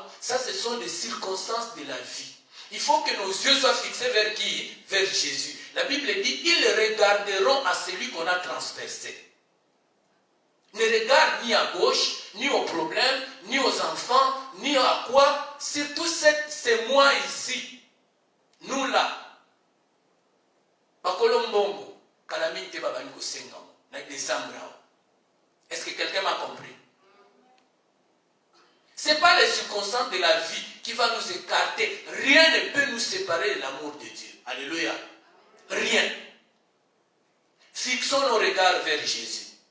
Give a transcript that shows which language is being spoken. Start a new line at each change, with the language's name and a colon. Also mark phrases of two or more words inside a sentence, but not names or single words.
French: Ça, ce sont des circonstances de la vie. Il faut que nos yeux soient fixés vers qui? Vers Jésus. La Bible dit, ils regarderont à celui qu'on a transpercé. Ne regarde ni à gauche, ni aux problèmes, ni aux enfants, ni à quoi. Surtout c'est moi ici. Nous là.
Lingala: Bakolombongo, kalamite babaniko sengamo, na décembre.
French: Est-ce que quelqu'un m'a compris? Ce n'est pas les circonstances de la vie qui vont nous écarter. Rien ne peut nous séparer de l'amour de Dieu. Alléluia. Rien. Fixons nos regards vers Jésus.